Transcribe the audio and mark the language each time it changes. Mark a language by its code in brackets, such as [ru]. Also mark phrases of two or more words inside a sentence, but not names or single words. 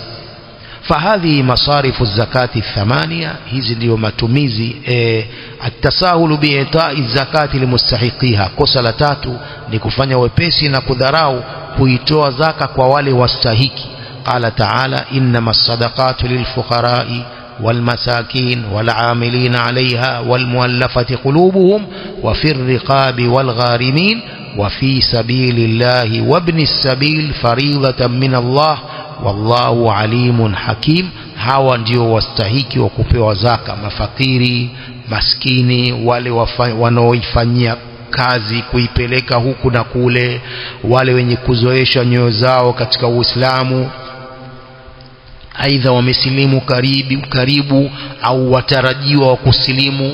[ar] فهذه مصارف الزكاة الثمانية, [sw] hizi ndio matumizi. [ar] التساهل بإعطاء الزكاة لمستحقيها, [sw] kosa la tatu ni kufanya wepesi na kudharau kuitoa zaka kwa wale wastahiki. [ar] قال تعالى، إنما الصدقات للفقراء والمساكين والعاملين عليها والمؤلفة قلوبهم وفي الرقاب والغارمين وفي سبيل الله وابن السبيل فريضة من الله والله عليم حكيم. [sw] hawa ndio wastahiki wa kupewa zaka: mafakiri, maskini, wale wanaoifanyia kazi kuipeleka huku na kule, wale wenye kuzoesha nyoyo zao katika Uislamu, aidha wamesilimu karibu au watarajiwa wa kusilimu.